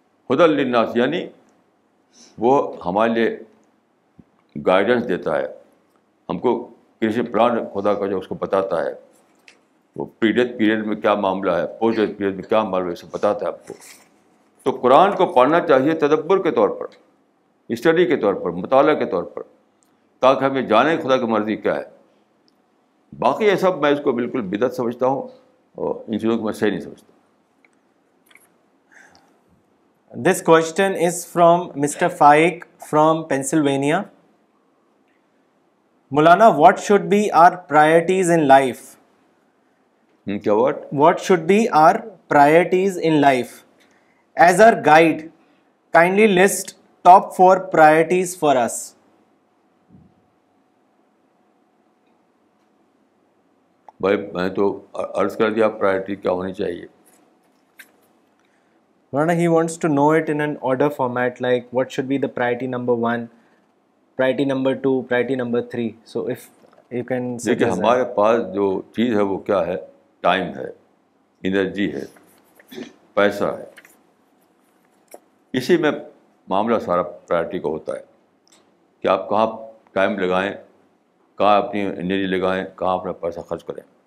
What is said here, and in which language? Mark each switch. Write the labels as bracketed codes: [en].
[ar] ہدی للناس [ur] یعنی وہ ہمارے لیے گائیڈنس دیتا ہے, ہم کو کسی پلان خدا کا جو اس کو بتاتا ہے, وہ پری ڈیتھ پیریڈ میں کیا معاملہ ہے, پوسٹ ڈیتھ پیریڈ میں کیا معاملہ ہے, اسے بتاتا ہے آپ کو. تو قرآن کو پڑھنا چاہیے تدبر کے طور پر, اسٹڈی کے طور پر, مطالعہ کے طور پر, تاکہ ہمیں جانیں خدا کی مرضی کیا ہے. باقی یہ سب میں اس کو بالکل بدعت سمجھتا ہوں اور ان چیزوں کو میں صحیح نہیں سمجھتا. [en] This question is from Mr. Faik from Pennsylvania. Maulana, what should be our priorities in life? [ur] کیا [en] what? What should be our priorities in life? As our guide, kindly list top 4 priorities for us. [ur] بھائی میں تو عرض کر دیا priority کیا ہونی چاہیے. [en] Maulana, he wants to know it in an order format, like what should be the priority number 1, priority number 2, priority number 3. So if you can [ur] دیکھیے [en] suggest that. [ur] ہمارے پاس جو چیز ہے وہ کیا ہے, ٹائم ہے, انرجی ہے, پیسہ ہے. اسی میں معاملہ سارا پرائرٹی کا ہوتا ہے کہ آپ کہاں ٹائم لگائیں, کہاں اپنی انرجی لگائیں, کہاں اپنا پیسہ خرچ کریں.